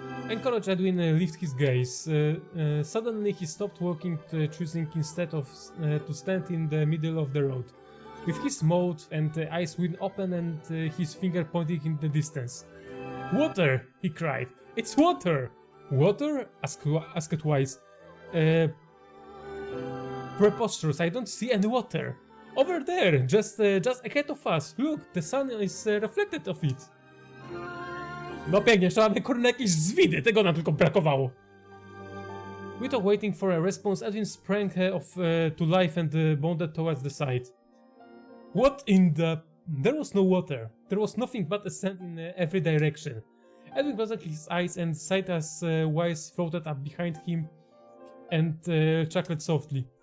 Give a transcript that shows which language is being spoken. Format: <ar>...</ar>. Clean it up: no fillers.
<en>Encouraged, Edwin lifted his gaze. Suddenly he stopped walking, choosing instead of to stand in the middle of the road, with his mouth and eyes wide open and his finger pointing in the distance. "Water!" he cried. "It's water!" "Water?" asked Wise. Preposterous, I don't see any water. "Over there, just ahead of us. Look, the sun is reflected of it."</en> <pl>No pięknie, jeszcze mamy kurde jakieś zwidy, tego nam tylko brakowało.</pl> <en>Without waiting for a response, Edwin sprang to life and bounded towards the side. What in the... There was no water. There was nothing but a sand in every direction. Edwin closed his eyes and sighed as Wise floated up behind him and chuckled softly.</en>